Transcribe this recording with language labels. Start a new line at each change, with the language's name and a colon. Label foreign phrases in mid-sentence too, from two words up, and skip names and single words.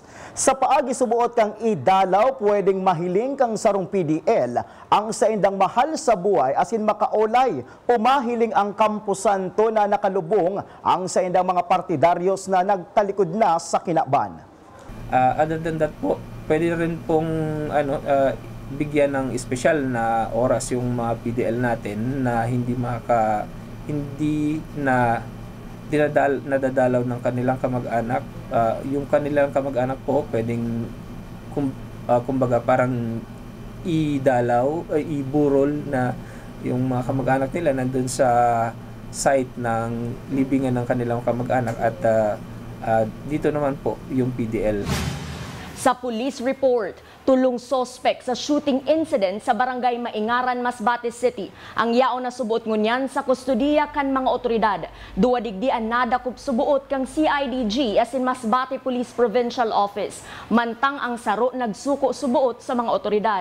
Bikol: Sa paagi subuot kang idalaw, pwedeng mahiling kang sarong PDL ang saindang mahal sa buhay asin makaulay o mahiling ang Campo Santo na nakalubong ang saindang mga partidaryos na nagtalikod na sa kinaban.
English: Other than that
Filipino: po, pwede rin pong bigyan ng espesyal na oras yung mga PDL natin na hindi nadadalaw ng kanilang kamag-anak. Yung kanilang kamag-anak po pwedeng kumbaga parang iburol na yung mga kamag-anak nila nandun sa site ng libingan ng kanilang kamag-anak at dito naman po yung PDL.
Bikol: Sa
English: police report,
Bikol: tulong sospek sa
English: shooting incident
Bikol: sa barangay Maingaran, Masbate City. Ang yaon na subuot ngunyan sa kustodiya kan mga otoridad. Duwa digdian nadakop subuot kang CIDG as in Masbate Police Provincial Office. Mantang ang saro nagsuko subuot sa mga otoridad.